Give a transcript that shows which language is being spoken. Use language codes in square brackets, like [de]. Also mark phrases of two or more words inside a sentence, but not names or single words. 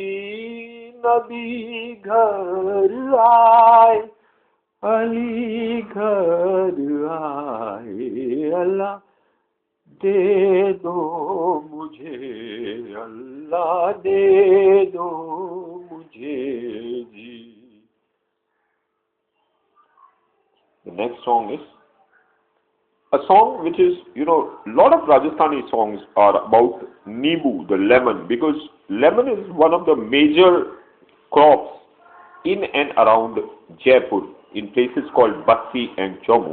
[hi] नबी घर आए, अली घर आए, अल्लाह दे दो मुझे, अल्लाह दे दो मुझे जी. [en] The next song is a song which is, a lot of Rajasthani songs are about Nibu, the lemon, because lemon is one of the major crops in and around Jaipur, in places called Bassi and Jammu.